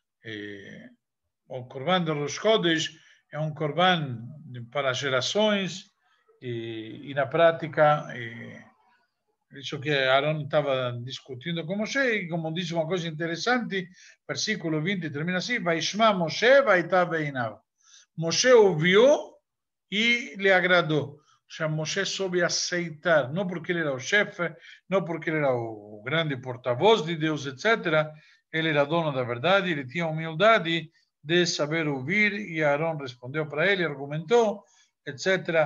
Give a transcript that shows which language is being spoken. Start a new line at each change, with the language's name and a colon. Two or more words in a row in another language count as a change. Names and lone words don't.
Portuguese: o Corban de
Hebrew: ראש חודש
Portuguese: é um Corban para gerações, e na prática, isso que Aaron estava discutindo com Moshe, e como diz uma coisa interessante, versículo 20 termina assim:
Hebrew: וישמע משה וייטב בעיניו.
Portuguese: Moshe ouviu e lhe agradou. Ou seja, Moshe soube aceitar, não porque ele era o chefe, não porque ele era o grande porta-voz de Deus, etc. Ele era dono da verdade, ele tinha humildade de saber ouvir, e Aaron respondeu para ele, argumentou, etc.